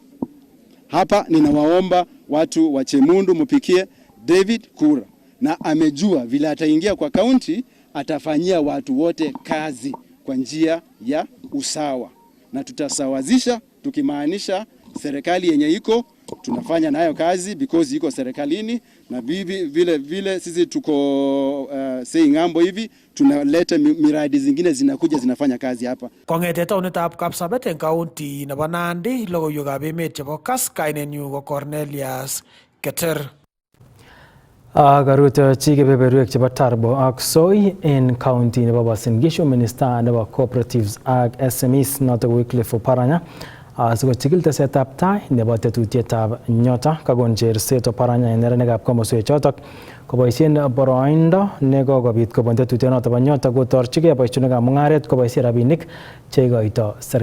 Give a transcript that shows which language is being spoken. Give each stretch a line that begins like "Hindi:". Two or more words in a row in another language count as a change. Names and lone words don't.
Swahili: Hapa ninawaomba watu wa Chemundu mupikie David kura, na amejua vile ataingia kwa kaunti atafanyia watu wote kazi kwa njia ya usawa, na tutasawazisha tukimaanisha serikali yenye iko tunafanya nayo kazi because iko serikalini, na vile sisi tuko sei ngambo hivi tunaleta miradi zingine zinakuja zinafanya kazi hapa.
Kalenjin: Kong'ete taonitab Kapsabet eng county nebo Nandi, logoiwekab emet chebo KASS, kainenyu ko Cornelius Keter. Karutochi kebeberwek chebo Tarbo ak Soi en county nebo Uasin Gishu minister nebo cooperatives ak SMEs notok Wycliffe Oparanya sikochikil tesetab tai nebo tetutietab nyota kakon cherset Oparanya en neranikab komoswek chotok koboisien boroindo nekokobit kobun tetutionoto bo nyota kotorchigei boisionikab mung'aret koboisien rabinik cheikoito serikali.